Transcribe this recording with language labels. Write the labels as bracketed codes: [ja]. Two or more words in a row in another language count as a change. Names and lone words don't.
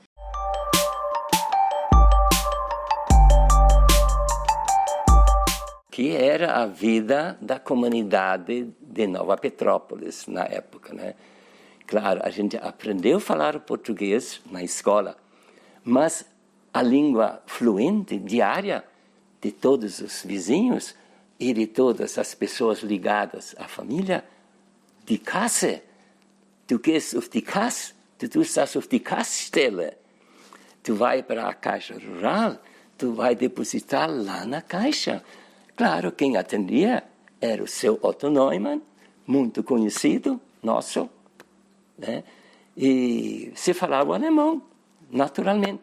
[pt] Que era a vida da comunidade de Nova Petrópolis na época, né? Claro, a gente aprendeu a falar português na escola, mas a língua fluente, diária, de todos os vizinhos e de todas as pessoas ligadas à família, de casa. [de] Du gehst auf die Kasse, du tust das auf die Kassstelle. [pt] Tu vai para a Caixa Rural, tu vai depositar lá na Caixa. Claro, quem atendia era o seu Otto Neumann, muito conhecido, nosso, né? E se falava alemão, naturalmente.